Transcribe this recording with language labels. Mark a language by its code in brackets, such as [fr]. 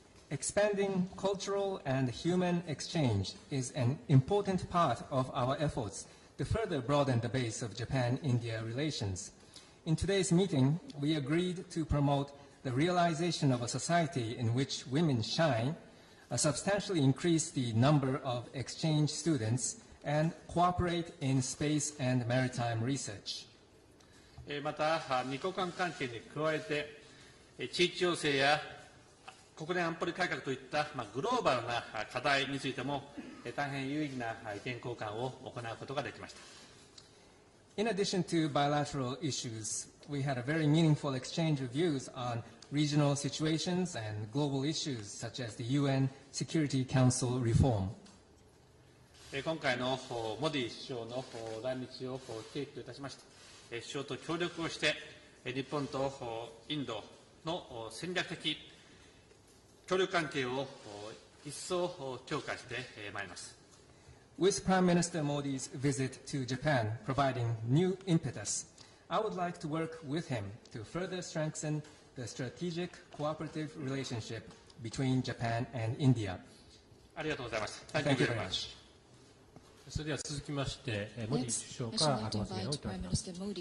[en] Expanding cultural and human exchange is an important part of our efforts to further broaden the base of Japan-India relations. In today's meeting, we agreed to promote the realization of a society in which women shine, substantially increase the number of exchange students, and cooperate in space and maritime research. [ja] また、二国間関係に加えて、地域情勢や国連安保理改革といったグローバルな課題についても、大変有意義な意見交換を行うことができました。 [en] In addition to bilateral issues, we had a very meaningful exchange of views on regional situations and global issues such as the UN Security Council reform. [ja] 今回のモディ首相の来日を契機といたしまして、首相と協力をして、日本とインドの戦略的協力関係を一層強化してまいります。 [en] With Prime Minister Modi's visit to Japan providing new impetus, I would like to work with him to further strengthen the strategic cooperative relationship between Japan and India. [ja] ありがとうございます。 [en] Thank you very much. [ja] それでは続きまして、モディ首相からご発言をいただきます。